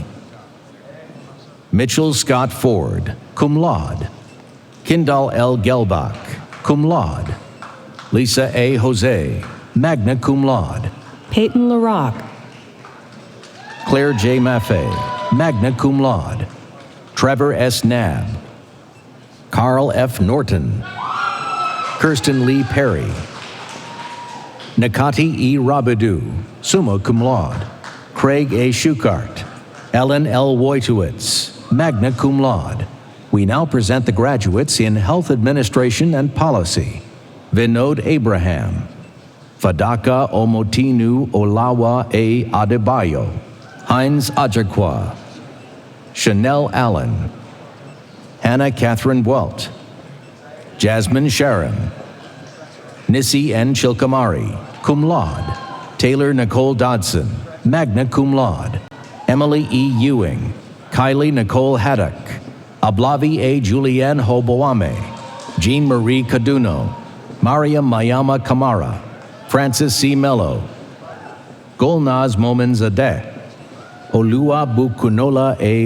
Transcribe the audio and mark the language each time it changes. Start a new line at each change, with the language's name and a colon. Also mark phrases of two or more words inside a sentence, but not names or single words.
English: Mitchell Scott Ford,
Latin: cum laude.
English: Kindall L. Gelbach,
Latin: cum laude.
English: Lisa A. Jose,
Latin: magna cum laude.
English: Peyton LaRock. Claire J. Maffei,
Latin: magna cum laude.
English: Trevor S. Knabb. Carl F. Norton. Kirsten Lee Perry. Nakati E.
Latin: Rabidou, summa cum laude.
English: Craig A. Schukart. Ellen L.
Latin: Wojtowicz, magna cum laude.
English: We now present the graduates in Health Administration and Policy. Vinod Abraham. Fadaka Omotinu Olawa A. Adebayo, Heinz Ajakwa, Chanel Allen, Hannah Catherine Bwelt, Jasmine Sharon, Nissi N.
Latin: Chilkamari, cum laude.
English: Taylor Nicole Dodson,
Latin: magna cum laude.
English: Emily E. Ewing, Kylie Nicole Haddock, Ablavi A. Julianne Hoboame, Jean Marie Caduno, Maria Mayama Kamara, Francis C. Mello, Golnaz Momin Zadeh, Olua Bukunola A.